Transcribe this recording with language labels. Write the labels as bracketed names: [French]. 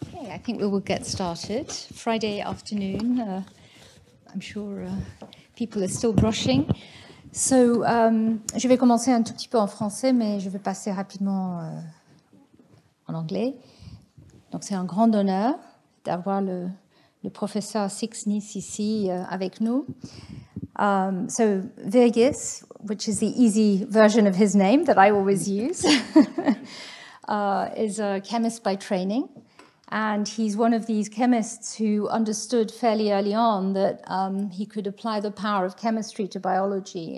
[English] I think we will get started. Friday afternoon, I'm sure people are still brushing. [French] So, je vais commencer un tout petit peu en français, mais je vais passer rapidement en anglais. Donc, c'est un grand honneur d'avoir le professeur Šikšnys ici avec nous. [English] So, Virginijus, which is the easy version of his name that I always use, is a chemist by training. And he's one of these chemists who understood fairly early on that he could apply the power of chemistry to biology.